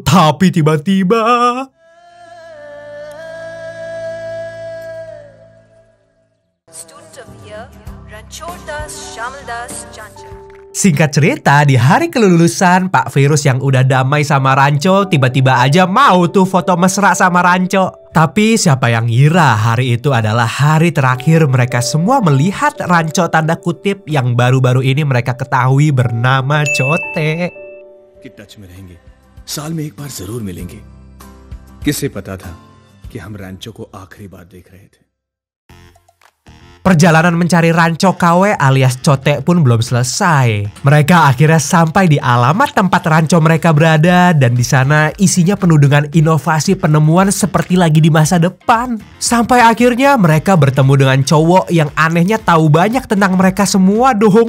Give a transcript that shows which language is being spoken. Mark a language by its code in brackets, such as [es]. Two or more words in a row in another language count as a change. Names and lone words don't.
[id] Tapi tiba-tiba singkat cerita, di hari kelulusan, Pak Virus yang udah damai sama Rancho tiba-tiba aja mau tuh foto mesra sama Rancho. Tapi siapa yang ngira hari itu adalah hari terakhir mereka semua melihat Rancho tanda kutip yang baru-baru ini mereka ketahui bernama Cote. [hi] कि टच में रहेंगे, साल में एक बार जरूर मिलेंगे। किसे पता था कि हम रैंचो को आखिरी बार देख रहे थे। [id] Perjalanan mencari Rancho KW alias Cote pun belum selesai. Mereka akhirnya sampai di alamat tempat Rancho mereka berada dan di sana isinya penuh dengan inovasi penemuan seperti lagi di masa depan. Sampai akhirnya mereka bertemu dengan cowok yang anehnya tahu banyak tentang mereka semua dong.